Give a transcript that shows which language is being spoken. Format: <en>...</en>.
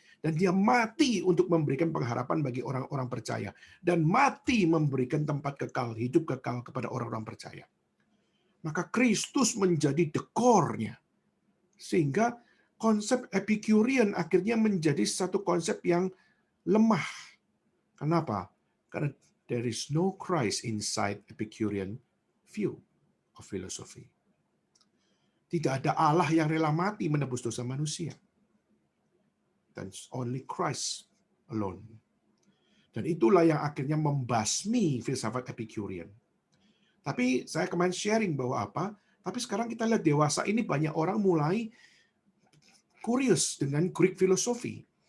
<id>Dan Dia mati untuk memberikan pengharapan bagi orang-orang percaya. Dan mati memberikan tempat kekal, hidup kekal kepada orang-orang percaya. Maka Kristus menjadi dekornya. Sehingga konsep Epicurean akhirnya menjadi satu konsep yang lemah. Kenapa?</id> <en>Karena there is no Christ inside Epicurean view of philosophy.</en> <id>Tidak ada Allah yang rela mati menebus dosa manusia. Dan</id> <en>only Christ alone.</en> <id>Dan itulah yang akhirnya membasmi filsafat Epicurean. Tapi saya kemarin sharing bahwa apa? Tapi sekarang kita lihat dewasa ini banyak orang mulai curious dengan Greek filosofi.</id>